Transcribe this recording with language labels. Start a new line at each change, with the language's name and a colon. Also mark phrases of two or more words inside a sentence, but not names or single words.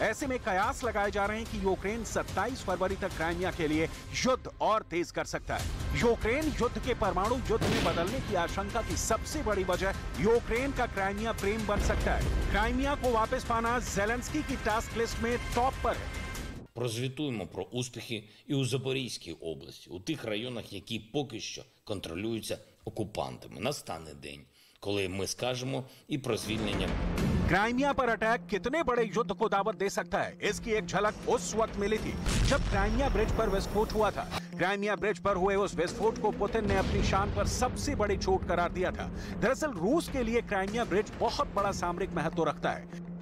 Hindi: ऐसे में कयास लगाए जा रहे हैं कि यूक्रेन 27 फरवरी तक क्राइमिया के लिए युद्ध और तेज कर सकता है। यूक्रेन युद्ध के परमाणु युद्ध में बदलने की आशंका की सबसे बड़ी वजह यूक्रेन का क्राइमिया प्रेम बन सकता है। क्राइमिया को वापस पाना ज़ेलेंस्की की
English: task list
Hindi: में टॉप पर है।
Ukrainian: Прозвітуємо про успіхи і у Запорізькій області, у тих районах, які поки що контролюються окупантами. Настане день, коли ми скажемо і про звільнення.
Hindi: क्राइमिया पर अटैक कितने बड़े युद्ध को दावत दे सकता है, इसकी एक झलक उस वक्त मिली थी जब क्राइमिया ब्रिज पर विस्फोट हुआ था। क्राइमिया ब्रिज पर हुए उस विस्फोट को पुतिन ने अपनी शान पर सबसे बड़ी चोट करार दिया था। दरअसल रूस के लिए क्राइमिया ब्रिज बहुत बड़ा सामरिक महत्व रखता है।